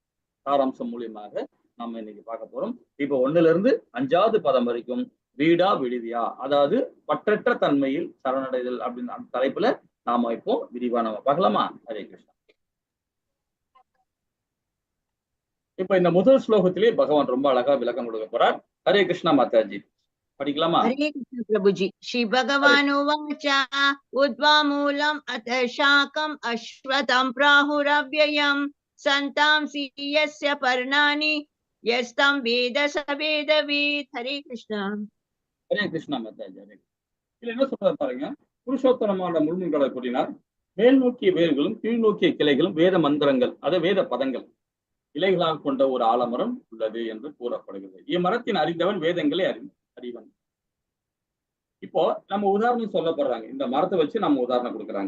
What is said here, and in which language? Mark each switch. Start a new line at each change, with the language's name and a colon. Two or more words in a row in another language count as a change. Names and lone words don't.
Tamil: சாராம்சம் மூலியமாக நம்ம இன்னைக்கு பார்க்க போறோம். இப்போ 1ல இருந்து 5வது பதம் வரைக்கும் வீடா விடுதியா, அதாவது பற்றற்ற தன்மையில் சரணடைதல் அப்படின்னு அந்த தலைப்புல நாம இப்போ விரிவா நம்ம பார்க்கலாமா. ஹரே கிருஷ்ணா. இப்ப இந்த முதல் ஸ்லோகத்திலே பகவான் ரொம்ப அழகா விளக்கம் கொடுக்க போறார். ஹரே கிருஷ்ணா மாதாஜி. படிக்கலாமா?
Hindi: हरे कृष्ण प्रभुजी।
Sanskrit: श्री भगवान उवाच उद्वा मूलम अथ शाकम अश्वत्थं प्राहुरव्ययम् संतांसि यस्य पर्णानि यस्तं वेद स वेदवित्।
Hindi: हरे कृष्ण।
Tamil: ஹரே கிருஷ்ணா மாதாஜி. இதுல என்ன சொல்றாரு பாருங்க, புருஷோத்தரமான முழுமன்களை கூறினார். மேல் நோக்கிய வேர்களும் கீழ் நோக்கிய கிளைகளும் வேத மந்திரங்கள், அதை வேத பதங்கள் இலைகளாக கொண்ட ஒரு ஆலமரம் உள்ளது என்று கூறப்படுகிறது. இம்மரத்தின் அறிந்தவன் வேதங்களை அறிவன். இப்போ நம்ம உதாரணம் சொல்லப்படுறாங்க, இந்த மரத்தை வச்சு நம்ம உதாரணம் கொடுக்குறாங்க.